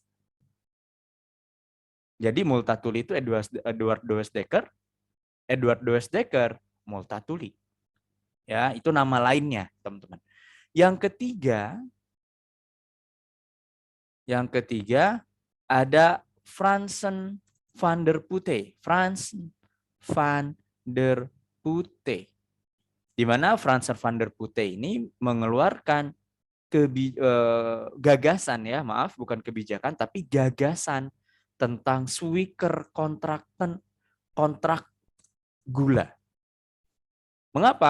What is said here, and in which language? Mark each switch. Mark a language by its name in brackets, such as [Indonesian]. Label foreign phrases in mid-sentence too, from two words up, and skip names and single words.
[Indonesian] Jadi Multatuli itu Edward Douwes Dekker, Edward Douwes Dekker, Multatuli. Ya, itu nama lainnya, teman-teman. Yang ketiga ada Fransen van der Putte. Fransen van der Putte. Di mana Fransen van der Putte ini mengeluarkan gagasan, ya, maaf, bukan kebijakan, tapi gagasan tentang Swicker kontrak gula. Mengapa?